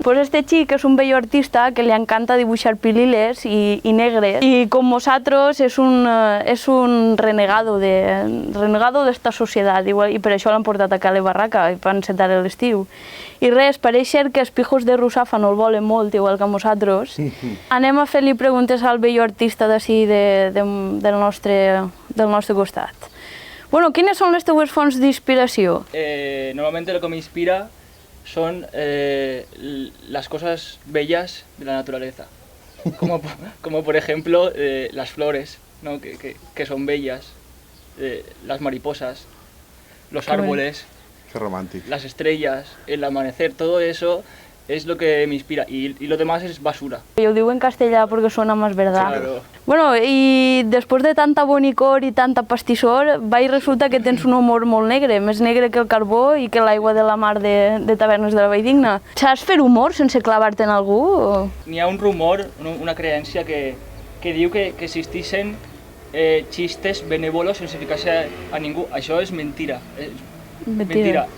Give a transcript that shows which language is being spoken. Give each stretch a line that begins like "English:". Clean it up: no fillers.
Catalan: Pues este xic és un vell artista que li encanta dibuixar pililes i negres, i com nosaltres és un renegado d'esta societat, i per això l'han portat a Cale Barraca, per encetar l'estiu. I res, pareix ser que els pijos de Rusafa no el volen molt, igual que a nosaltres. Anem a fer-li preguntes al vell artista d'ací del nostre costat. Bueno, quines són les teues fonts d'inspiració?
Spanish: Normalmente lo que me inspira son las cosas bellas de la naturaleza, como por ejemplo las flores, ¿no? que son bellas, las mariposas, los árboles, Qué romántico. las estrellas, el amanecer, todo eso es lo que me inspira, y lo demás es basura. Yo digo en castellà porque suena más verdad. Claro.
Catalan: Bueno, i després de tanta bonicor i tanta pastissor, resulta que tens un humor molt negre, més negre que el carbó i que l'aigua de la mar de Tavernes de la Valldigna. Saps fer humor sense clavar-te en algú? O... N'hi ha un rumor, una creencia que diu que existeixen xistes benévolos sense ficar-se a ningú. Això és mentira. Mentira.